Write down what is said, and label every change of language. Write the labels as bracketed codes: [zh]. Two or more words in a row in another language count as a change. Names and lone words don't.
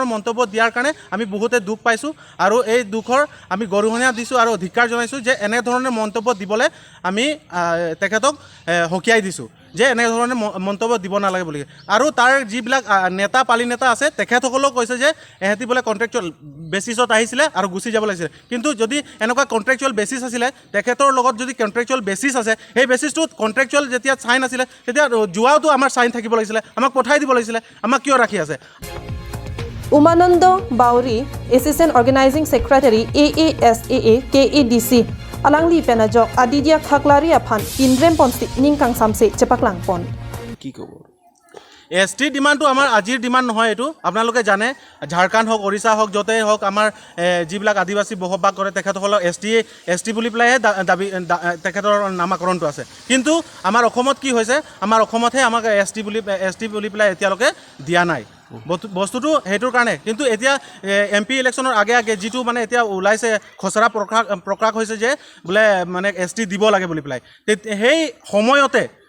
[as] মন্তব্য দিয়াৰ কাৰণে আমি বহুতে দুখ পাইছোঁ আৰু এই দুখৰ আমি গৰিহণা দিছোঁ আৰু ধিক্কাৰ জনাইছোঁ যে এনে ধৰণৰ মন্তব্য দিবলৈ আমি তেখেতক হকিয়াই দিছোঁ যে এনে ধৰণৰ মন্তব্য দিব নালাগে বুলি আৰু তাৰ যিবিলাক নেতা পালি নেতা আছে তেখেতসকলেও কৈছে যে এহেতি বোলে [en] contractual basis [as] আহিছিলে আৰু গুচি যাব লাগিছিলে কিন্তু যদি এনেকুৱা [en] contractual basis [as] আছিলে তেখেতৰ লগত যদি [en] contractual basis [as] আছে সেই [en] basis contractual [as] যেতিয়া চাইন আছিলে তেতিয়া যোৱাওতো আমাৰ চাইন থাকিব লাগিছিলে আমাক পঠাই দিব লাগিছিলে আমাক কিয় ৰাখি আছে [mjw] Umanand Bauri [en] Assistant Organizing Secretary [mjw] AASAA KADC Alangli Penajok Adidia Khaklari Aphan Indrem Ponsi Ningkang Samse Chepaklang Pon [as] কি ক'ব [en] ST demand [as] আমাৰ আজিৰ ডিমান্ড নহয় এটো আপোনালোকে জানে ঝাৰখণ্ড হওক ওড়িশা হওক যতেই হওক আমাৰ যিবিলাক আদিবাসী বসবাস কৰে তেখেতসকলক এসটি বুলি পেলাই দাবী তেখেতৰ নামাকৰণটো আছে কিন্তু আমাৰ অসমত কি হৈছে আমাৰ অসমতহে আমাক এসটি বুলি পেলাই এতিয়ালৈকে দিয়া নাই বস্তুটো হেতুৰ কাৰণে কিন্তু এতিয়া [en] MP election [as] আগে যিটো মানে এতিয়া ওলাইছে খচৰা প্ৰকাশ হৈছে যে বোলে মানে এসটি দিব লাগে বুলি পেলাই সেই সময়তে